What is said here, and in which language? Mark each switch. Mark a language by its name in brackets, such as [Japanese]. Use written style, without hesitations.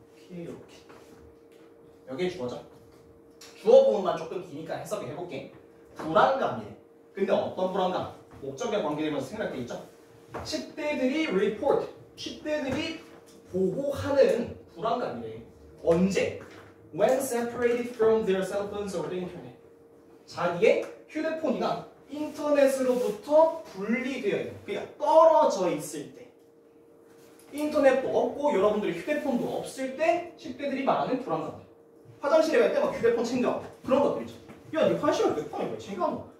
[Korean] 이렇게 여기에 주어져. 주어 부분만 조금 기니까 해석을 해볼게. 불안감이래. 근데 어떤 불안감? 목적에 관계되면서 생각돼 있죠? 10대들이 report, 10대들이 보고하는 불안감이래. 언제? [English] When separated from their cell phones or the internet. [Korean] 자기의 휴대폰이나 인터넷으로부터 분리되어 있는, 그러니까 떨어져 있을 때. 인터넷도 없고 여러분들의 휴대폰도 없을 때 10대들이 말하는 불안감. 화장실에 갈 때 막 휴대폰 챙겨. 그런 것들이죠. 야, 네 화장실에 왜 폰을 왜 챙겨?